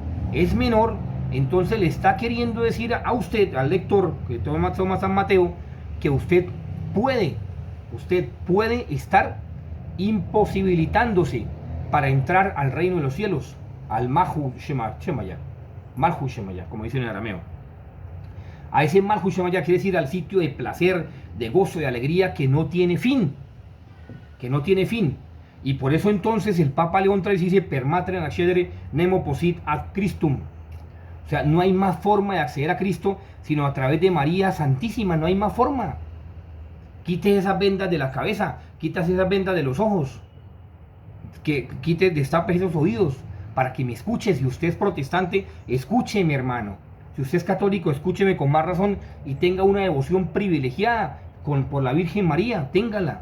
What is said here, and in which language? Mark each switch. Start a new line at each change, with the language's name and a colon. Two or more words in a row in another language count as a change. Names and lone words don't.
Spanish: Es menor, entonces le está queriendo decir a usted, al lector, que toma San Mateo, que usted puede estar imposibilitándose para entrar al reino de los cielos, al
Aramaic: Malhu Shemaya,
Spanish: como dicen en arameo. A ese
Aramaic: Malhu Shemaya
Spanish: quiere decir al sitio de placer, de gozo, de alegría que no tiene fin. Que no tiene fin. Y por eso entonces el Papa León XIII dice:
Latin: permatre accedere nemo posit ad Christum.
Spanish: O sea, no hay más forma de acceder a Cristo sino a través de María Santísima. No hay más forma. Quite esas vendas de la cabeza, quitas esas vendas de los ojos, que quite, destape esos oídos para que me escuche. Si usted es protestante, escúcheme, hermano. Si usted es católico, escúcheme con más razón y tenga una devoción privilegiada por la Virgen María, téngala.